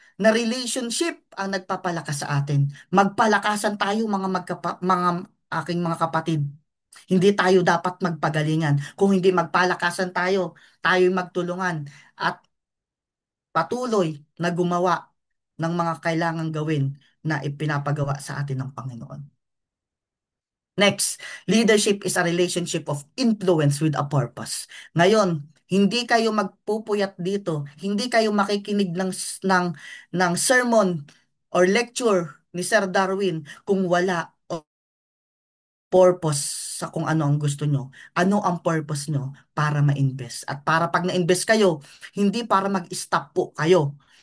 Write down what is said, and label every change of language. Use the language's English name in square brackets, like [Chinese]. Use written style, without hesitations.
[Filipino] Na relationship ang nagpapalakas sa atin. Magpalakasan tayo mga aking mga kapatid. Hindi tayo dapat magpagalingan. Kung hindi magpalakasan tayo, tayo'y magtulungan at patuloy na gumawa ng mga kailangang gawin na ipinapagawa sa atin ng Panginoon. [English] Next, leadership is a relationship of influence with a purpose. [Filipino] Ngayon, hindi kayo magpupuyat dito, hindi kayo makikinig ng sermon or lecture ni Sir Darwin kung wala purpose sa kung ano ang gusto nyo. Ano ang purpose nyo para ma-invest? At para pag na-invest kayo, hindi para mag-stop po kayo.